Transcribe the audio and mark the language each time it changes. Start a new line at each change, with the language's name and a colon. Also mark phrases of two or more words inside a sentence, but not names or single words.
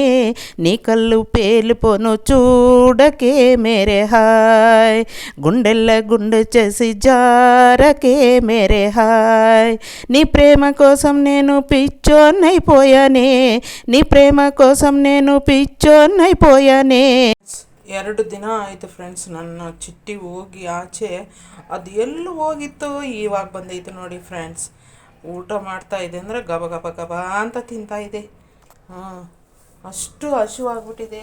Telugu: నీ కళ్ళు పేలిపోను చూడకే మేరే హాయ్, గుండెల్ల గుండె చేసి జారకే మేరే హాయ్. నీ ప్రేమ కోసం నేను పిచ్చోనైపోయా, నీ ప్రేమ కోసం నేను ಪಿಚ್ಚೋನೈಪೋಯಾನೆ.
Kannada: 2 ದಿನ ಆಯಿತು ಫ್ರೆಂಡ್ಸ್ ನನ್ನ ಚಿಟ್ಟಿ ಹೋಗಿ ಆಚೆ. ಅದು ಎಲ್ಲಿ ಹೋಗಿತ್ತು ಇವಾಗ ಬಂದೈತೆ ನೋಡಿ ಫ್ರೆಂಡ್ಸ್. ಊಟ ಮಾಡ್ತಾ ಇದೆ ಅಂದರೆ ಗಬ ಗಬ ಗಬ ಅಂತ ತಿಂತಾ ಇದೆ. ಅಷ್ಟು ಹಸಿವಾಗ್ಬಿಟ್ಟಿದೆ.